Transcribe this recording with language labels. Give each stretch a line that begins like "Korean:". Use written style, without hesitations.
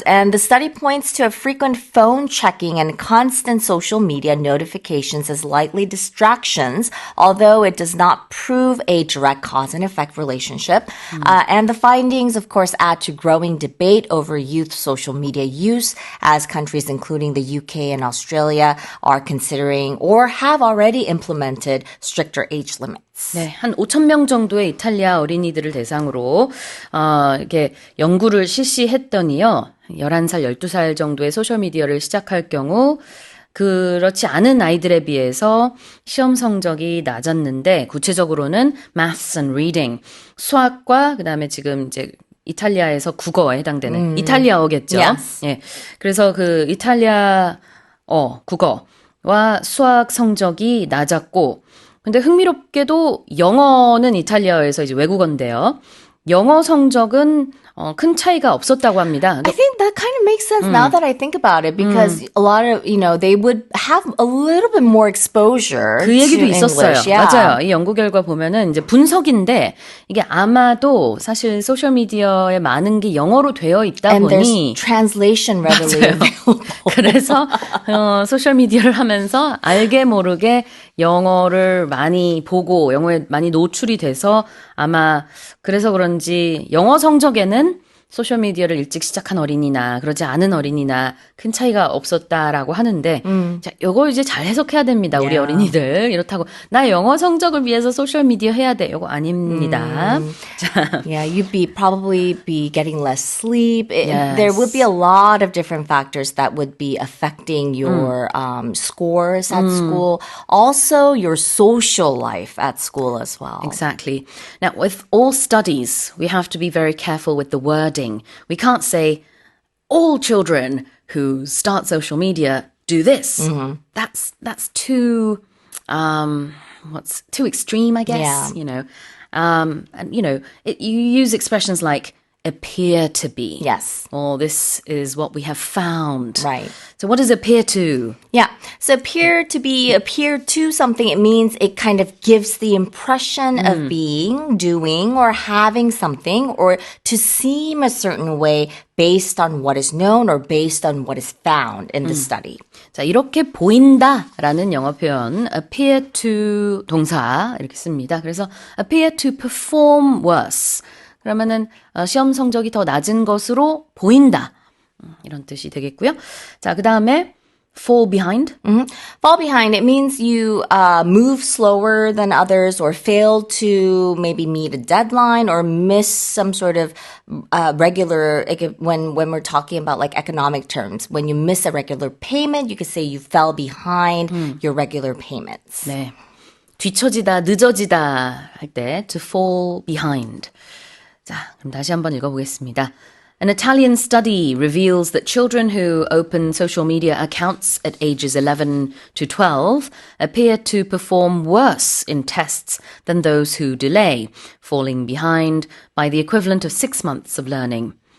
English: And the study points to a frequent phone checking and constant social media notifications as likely distractions, although it does not prove a direct cause and effect relationship. And the findings, of course, add to growing debate over youth social media use as countries including the UK and Australia are considering or have already implemented stricter age limits.
Korean: 네, 한 5,000명 정도의 이탈리아 어린이들을 대상으로 이렇게 연구를 실시했더니요. 11살, 12살 정도의 소셜미디어를 시작할 경우 그렇지 않은 아이들에 비해서 시험 성적이 낮았는데, 구체적으로는
English: maths and reading,
Korean: 수학과 그다음에 지금 이제 이탈리아에서 국어에 해당되는 이탈리아어겠죠.
English: Yes.
Korean: 예. 그래서 그 이탈리아어 국어와 수학 성적이 낮았고, 근데 흥미롭게도 영어는 이탈리아어에서 이제 외국어인데요. 영어 성적은 큰 차이가 없었다고 합니다.
English: I think that kind of makes sense now that I think about it because a lot of, they would have a little bit more exposure
Korean: 그 얘기도
English: to
Korean: 있었어요.
English: English. Yeah.
Korean: 맞아요. 이 연구 결과 보면은 이제 분석인데 이게 아마도 사실 소셜 미디어에 많은 게 영어로 되어 있다
English: And
Korean: 보니
English: there's translation readily available.
Korean: 그래서 소셜 미디어를 하면서 알게 모르게 영어를 많이 보고 영어에 많이 노출이 돼서 아마 그래서 그런지 영어 성적에는 소셜미디어를 일찍 시작한 어린이나 그러지 않은 어린이나 큰 차이가 없었다라고 하는데 자, 요거 이제 잘 해석해야 됩니다. 우리 어린이들. 이렇다고 나 영어 성적을 위해서 소셜미디어 해야 돼. 요거 아닙니다. 자,
English: Yeah, you'd probably be getting less sleep. Yes. There would be a lot of different factors that would be affecting your scores at school. Also, your social life at school as well. Exactly. Now, with all studies, we have to be very careful with the wording. We can't say all children who start social media do this. That's too what's too extreme, I guess. Yeah. And you use expressions like appear to be. Yes. Or this is what we have found. Right. So what does appear to? Yeah. So appear to something, it means it kind of gives the impression of being, doing, or having something, or to seem a certain way based on what is known or based on what is found in the study.
Korean: 자, 이렇게 보인다라는 영어 표현
English: appear to
Korean: 동사 이렇게 씁니다. 그래서
English: appear to perform worse.
Korean: 그러면은 시험 성적이 더 낮은 것으로 보인다. 이런 뜻이 되겠고요. 자, 그다음에
English: fall behind. Fall behind, it means you move slower than others or fail to maybe meet a deadline or miss some sort of regular, when we're talking about like economic terms, when you miss a regular payment, you could say you fell behind your regular payments.
Korean: 네. 뒤처지다, 늦어지다 할 때
English: to fall behind.
Korean: 자, 그럼 다시 한번 읽어보겠습니다.
English: An Italian study reveals that children who open social media accounts at ages 11 to 12 appear to perform worse in tests than those who delay, falling behind by the equivalent of 6 months of learning.